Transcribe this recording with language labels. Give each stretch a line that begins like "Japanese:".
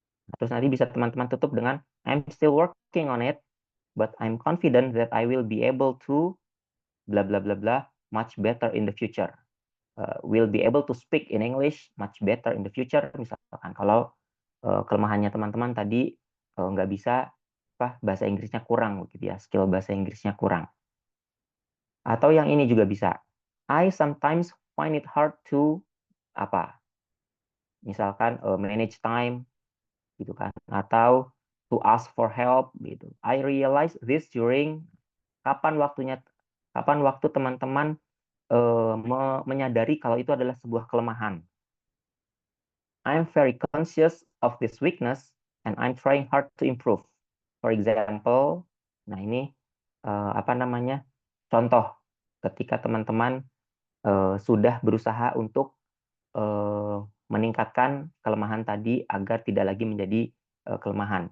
Indonesian: Nah, terus nanti bisa teman-teman tutup dengan
English: I'm still working on it, but I'm confident that I will be able to bla bla bla bla much better in the future. Will be able to speak in English much better in the future.
Indonesian: Misalkan kalau kelemahannya teman-teman tadi nggak bisa bahasa Inggrisnya kurang begitu ya, skill bahasa Inggrisnya kurang. Atau yang ini juga bisa.
English: I sometimes find it hard to
Indonesian: misalkan
English: manage time
Indonesian: gitu kan, atau
English: to ask for help
Indonesian: gitu.
English: I realize this during
Indonesian: kapan waktu teman-teman menyadari kalau itu adalah sebuah kelemahan.
English: I'm very conscious of this weakness and I'm trying hard to improve. For example,
Indonesian: nah ini contoh ketika teman-teman sudah berusaha untuk meningkatkan kelemahan tadi agar tidak lagi menjadi kelemahan.